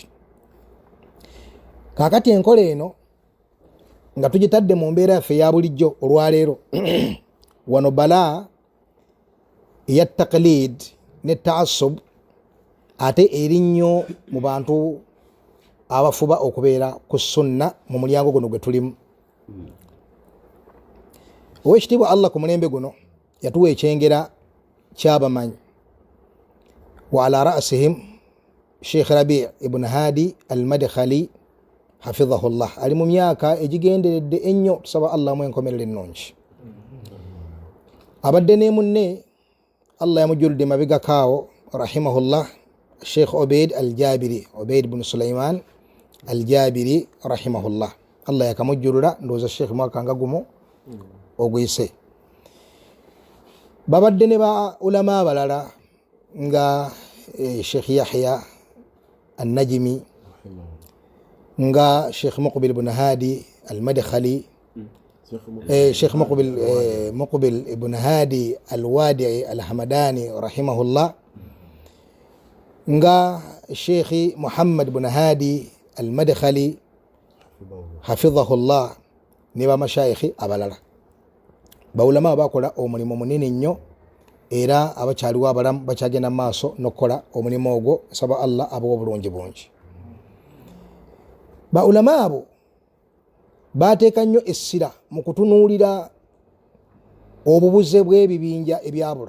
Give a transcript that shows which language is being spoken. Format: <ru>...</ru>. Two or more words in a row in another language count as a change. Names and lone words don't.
<lg>Kaakati enkola eno nga tugitadde mu mbeera yaffe eya bulijjo olwaleero wano balaa eya taqlid ne taasub ate eri nnyo mu bantu abafuba okubeera ku sunna mu mulyango guno gwe tulimu. Ow'ekitiibwa Allah ku mulembe guno yatuwa ekyengera ky'abamanyi,</lg> <ar>وعلى رأسهم Sheikh Rabi' ibn Hadi al-Madkhali hafidhahullah,</ar> <lg>ali mu myaka egigenderedde ennyo, tusaba Allah mu enkomerero ennungi. Abadde ne munne Allah yamujjuludde mabegakaawo rahimahullah, Sheikh Obeid al-Jabiri, Obeid ibn Sulaiman al-Jabiri rahimahullah. Allah yakamujjulula ndowooza Sheikh mwaka nga gumu oguyise. Babadde ne ba ulama abalala nga Sheikh Yahya an-Najmi, nga Sheikh Muqbil ibn Hadi al-Madkhali, Sheikh Muqbil ibn Hadi al-Wadi'i al-Hamadani rahimahullah, nga Sheikh Muhammad ibn Hadi al-Madkhali hafidhahullah, ne ba mashayikhi abalala. Bawulama bakola omulimu munene nnyo era abakyaliwo abalamu bakyagenda maaso nokukola omulimu ogwo. Nsaba Allah abawa obulungi bungi. Baulama abo bateeka nnyo essira mu kutunuulira obubuze bw'ebibinja ebyabula.</lg>